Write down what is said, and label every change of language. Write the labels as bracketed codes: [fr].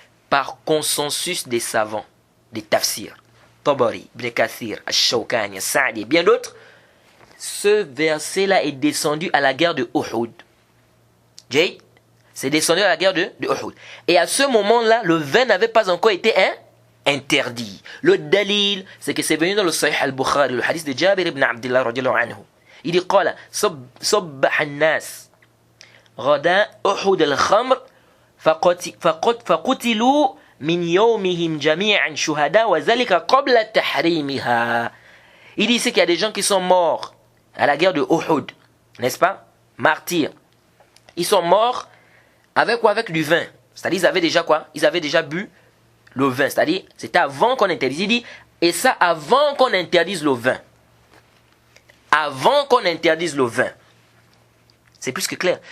[fr] Par consensus des savants, des tafsirs, Tabari, Ibn Kathir, Ash-Shawkani, Sa'di et bien d'autres, ce verset là est descendu à la guerre de Uhud. Jay, c'est descendu à la guerre de Uhud. Et à ce moment-là, le vin n'avait pas encore été interdit. Le dalil, c'est que c'est venu dans le Sahih al-Bukhari, le hadith de Jabir ibn Abdullah radiyallahu anhu. Il dit [ar] قال صبح الناس غدا أحد الخمر فقتلوا من يومهم جميعا شهداء وذلك قبل تحريمها. [fr] Il dit ici qu'il y a des gens qui sont morts à la guerre de Uhud, n'est-ce pas? Martyrs. Ils sont morts avec quoi? Avec du vin. C'est-à-dire ils avaient déjà quoi? Ils avaient déjà bu le vin, c'est-à-dire, c'était avant qu'on interdise. Il dit, et ça avant qu'on interdise le vin. Avant qu'on interdise le vin. C'est plus que clair.